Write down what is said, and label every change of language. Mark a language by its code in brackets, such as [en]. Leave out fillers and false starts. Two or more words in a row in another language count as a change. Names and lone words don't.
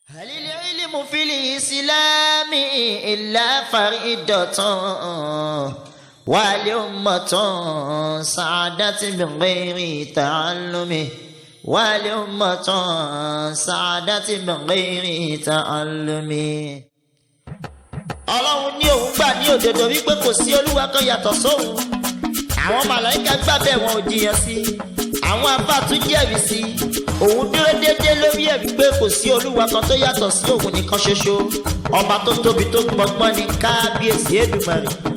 [ar] هل العلم في الإسلام إلا فريدة والأمة سعدت بغير تعلم والأمة سعدت بغير تعلم. [yo] Ọlọ́run ní òun gbà ní òdodo wípé kò sí olúwa kan yàtọ̀ sóhun. Àwọn màláíkà gbà bẹ́ẹ̀ wọn ò jiyàn sí. Àwọn àfáà tún jẹ́rìí sí. Òun dúró déédéé lórí ẹ̀ wípé kò sí olúwa kan tó yàtọ̀ sí òun nìkan ṣoṣo. Ọba tó tóbi tó gbọgbọ́n ní kábíyèsí Èdùmàrè.